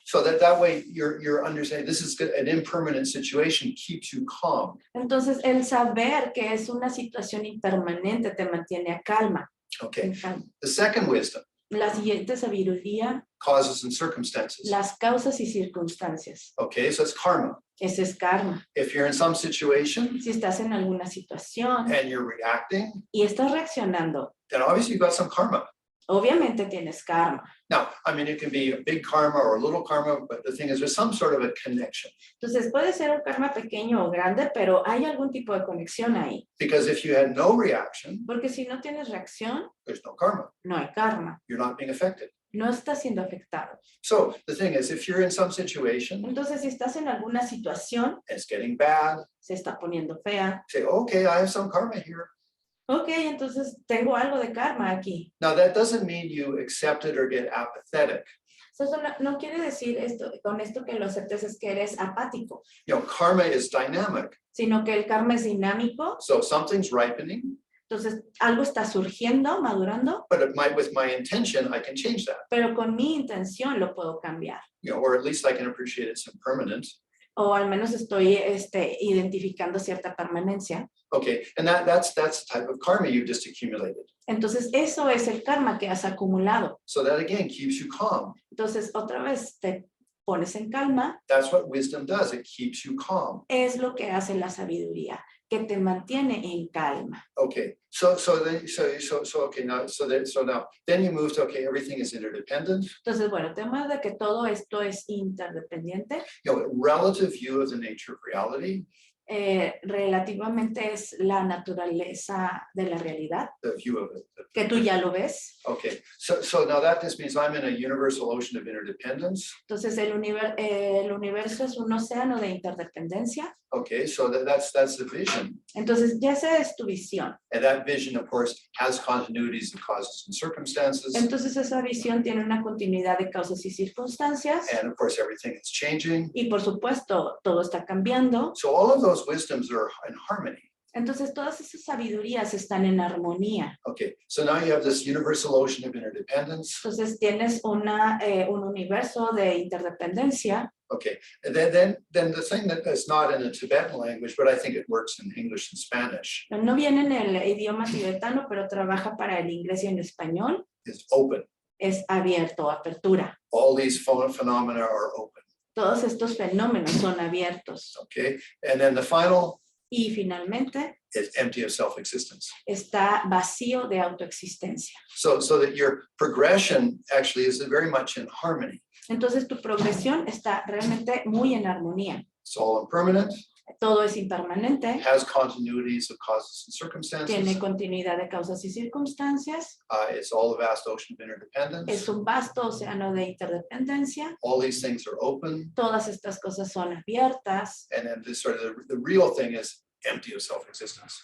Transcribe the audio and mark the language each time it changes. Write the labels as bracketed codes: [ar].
[en] So that way you're understanding this is an impermanent situation keeps you calm. [es] Entonces, el saber que es una situación impermanente te mantiene a calma. [en] Okay. [es] En calma. [en] The second wisdom, [es] La siguiente sabiduría, [en] causes and circumstances. [es] las causas y circunstancias. [en] Okay, so it's karma. [es] Ese es karma. [en] If you're in some situation [es] Si estás en alguna situación [en] and you're reacting, [es] y estás reaccionando, [en] then obviously you've got some karma. [es] obviamente tienes karma. [en] Now, I mean, it can be a big karma or a little karma, but the thing is there's some sort of a connection. [es] Entonces puede ser un karma pequeño o grande, pero hay algún tipo de conexión ahí. [en] Because if you had no reaction, [es] Porque si no tienes reacción, [en] there's no karma. [es] no hay karma. [en] You're not being affected. [es] No estás siendo afectado. [en] So the thing is, if you're in some situation, [es] Entonces, si estás en alguna situación, [en] it's getting bad, [es] se está poniendo fea. [en] say, okay, I have some karma here. [es] Ok, entonces tengo algo de karma aquí. [en] Now, that doesn't mean you accept it or get apathetic. [es] Eso no quiere decir esto, con esto que lo aceptes es que eres apático, [en] Karma is dynamic. [es] sino que el karma es dinámico. [en] So something's ripening, [es] Entonces, algo está surgiendo, madurando, [en] but with my intention, I can change that. [es] pero con mi intención lo puedo cambiar. [en] Or at least I can appreciate it's impermanent. [es] O al menos estoy identificando cierta permanencia. [en] Okay, and that's the type of karma you've just accumulated. [es] Entonces, eso es el karma que has acumulado. [en] So that again keeps you calm. [es] Entonces, otra vez te pones en calma. [en] That's what wisdom does. It keeps you calm. [es] Es lo que hace la sabiduría, que te mantiene en calma. [en] Okay, so okay, now then you move to, okay, everything is interdependent. [es] Entonces, bueno, el tema de que todo esto es interdependiente, [en] Relative view of the nature of reality. [es] Relativamente es la naturaleza de la realidad, [en] The view of it. [es] que tú ya lo ves. [en] Okay, so now that just means I'm in a universal ocean of interdependence. [es] Entonces, el universo es un océano de interdependencia. [en] Okay, so that's the vision. [es] Entonces, ya esa es tu visión. [en] And that vision, of course, has continuities of causes and circumstances. [es] Entonces, esa visión tiene una continuidad de causas y circunstancias. [en] And of course, everything is changing. [es] Y por supuesto, todo está cambiando. [en] So all of those wisdoms are in harmony. [es] Entonces, todas esas sabidurías están en armonía. [en] Okay, so now you have this universal ocean of interdependence. [es] Entonces, tienes un universo de interdependencia. [en] Okay, and then the thing that is not in the Tibetan language, but I think it works in English and Spanish, [es] No viene en el idioma tibetano, pero trabaja para el inglés y en español. [en] is open. [es] Es abierto, apertura. [en] All these phenomena are open. [es] Todos estos fenómenos son abiertos. [en] Okay, and then the final [es] Y finalmente, [en] is empty of self-existence. [es] está vacío de autoexistencia. [en] So that your progression actually is very much in harmony. [es] Entonces, tu progresión está realmente muy en armonía. [en] It's all impermanent, [es] Todo es impermanente, [en] has continuities of causes and [es] tiene [en] circumstances. [es] continuidad de causas y circunstancias. [en] It's all a vast ocean of interdependence. [es] Es un vasto océano de interdependencia. [en] All these things are open. [es] Todas estas cosas son abiertas. [en] And then this sort of the real thing is empty of self-existence.